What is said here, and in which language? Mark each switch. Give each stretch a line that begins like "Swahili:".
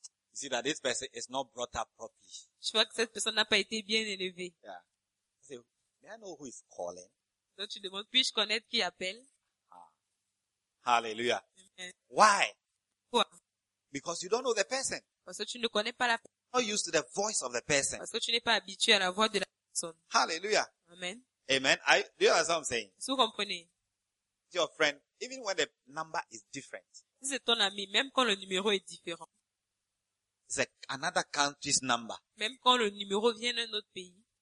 English: You see that this person is not brought up properly.
French: Tu vois que cette personne n'a pas été bien élevée.
English: Yeah. So, may I know who is calling?
French: Donc tu demandes, puis-je connaître qui appelle?
English: Ah. Hallelujah. Amen. Why?
French: Pourquoi?
English: Because you don't know the person.
French: Parce que tu ne connais pas la personne.
English: You're not used to the voice of the person.
French: Parce que tu n'es pas habitué à la voix de la personne.
English: Hallelujah. Amen. Amen. Do you understand what I'm saying?
French: Vous comprenez?
English: Your friend, even when the number is different.
French: Si c'est ton ami, même quand le numéro est différent.
English: It's like another country's number.
French: Même quand le numéro vient d'un autre pays.